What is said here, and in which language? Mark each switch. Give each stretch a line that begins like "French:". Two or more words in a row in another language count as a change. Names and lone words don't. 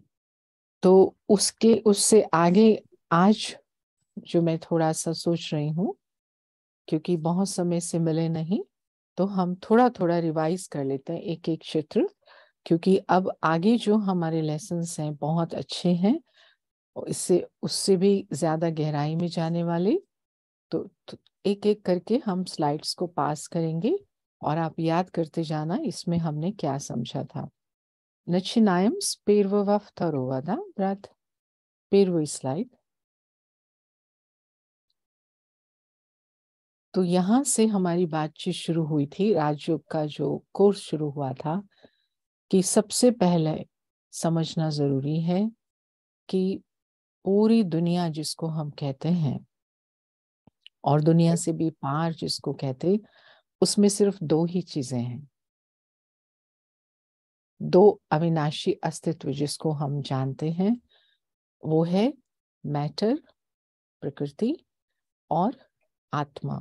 Hindi: तो उसके उससे आगे आज जो मैं थोड़ा सा सोच रही हूँ, क्योंकि बहुत समय से मिले नहीं, तो हम थोड़ा थोड़ा रिवाइज कर लेते हैं एक एक क्षेत्र, क्योंकि अब आगे जो हमारे लेसन्स हैं बहुत अच्छे हैं, और इससे उससे भी ज्यादा गहराई में जाने वाले। तो एक एक करके हम स्लाइड्स को पास करेंगे और आप याद करते जाना इसमें हमने क्या समझा था।
Russian: Начинаем с первого, второго, да, брат? Первый слайд.
Hindi: तो यहाँ से हमारी बातचीत शुरू हुई थी, राजयोग का जो कोर्स शुरू हुआ था, कि सबसे पहले समझना जरूरी है कि पूरी दुनिया जिसको हम कहते हैं और दुनिया से भी पार जिसको कहते, उसमें सिर्फ दो ही चीजें हैं, दो अविनाशी अस्तित्व जिसको हम जानते हैं, वो है मैटर प्रकृति और आत्मा।